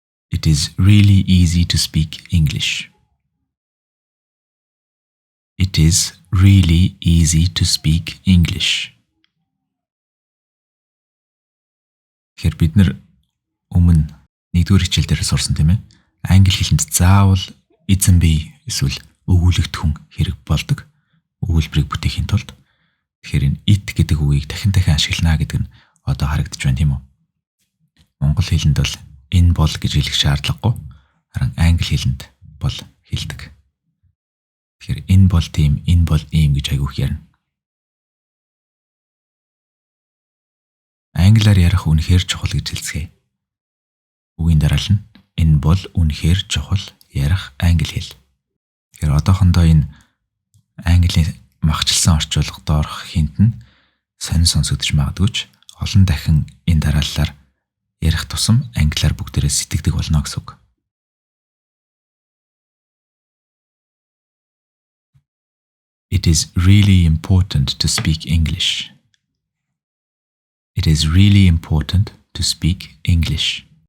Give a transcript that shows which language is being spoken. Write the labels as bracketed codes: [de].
[en] It is really easy to speak English. It is really easy to speak English. [mn] Тэгэхээр бид нар өмнө 1-р хичээл дээр сурсан тийм ээ. Англи хэлэнд заавал эзэн бие эсвэл өгүүлэгдэхүүн хэрэг болдог. Өгүүлбэрийг бүтээхийн тулд. Тэгэхээр энэ it гэдэг үгийг дахин ашиглана гэдэг нь одоо харагдаж байна тийм үү? Монгол хэлэнд бол энэ бол гэж хэлэх шаардлагагүй. Харин англи хэлэнд бол хэлдэг. Тэгэхээр энэ бол тийм, энэ бол ийм гэж айгүйх ярина. Англиар ярих үнэхээр чухал гэж хэлцгээе. Үгийн дараалал нь энэ бол үнэхээр чухал ярих англи хэл. Тэгэхээр одоохондоо энэ английн махчилсан орчуулгад орох хинт нь сонин сонсогдож магадгүй ч олон дахин энэ дарааллаар ярих тусам англиар бүгдээрээ сэтгэдэг болно гэсэн үг. [en] It is really important to speak English. It is really important to speak English.